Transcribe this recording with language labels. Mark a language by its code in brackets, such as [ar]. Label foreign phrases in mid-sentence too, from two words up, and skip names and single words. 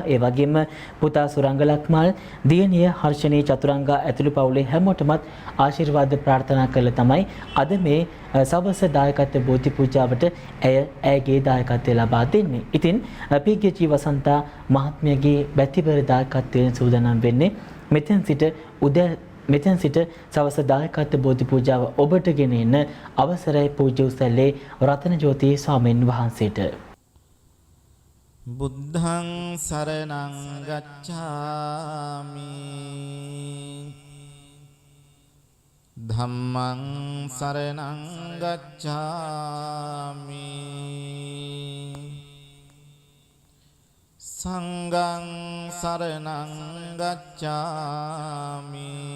[si] ඒ වගේම පුතා සුරංගලක්මල්, දියණිය හර්ෂණී චතුරංගා ඇතුළු පවුලේ හැමෝටමත් ආශිර්වාද ප්‍රාර්ථනා කළ තමයි අද මේ සවස දායකත්ව බෝධි පූජාවට ඇයගේ දායකත්වය ලබා දෙන්නේ. ඉතින් පී.කේ.ජී. වසන්තා මහත්මියගේ බැතිබර දායකත්වයෙන් සූදානම් වෙන්නේ මෙතෙන් සිට සවස දායකත්ව බෝධි පූජාව ඔබට ගෙන එන්න අවසරයි පූජ්‍ය උසැල්ලේ රතනජෝති ස්වාමීන් වහන්සේට. [pi] බුද්ධං සරණං ගච්ඡාමි ධම්මං සරණං ගච්ඡාමි සංඝං සරණං ගච්ඡාමි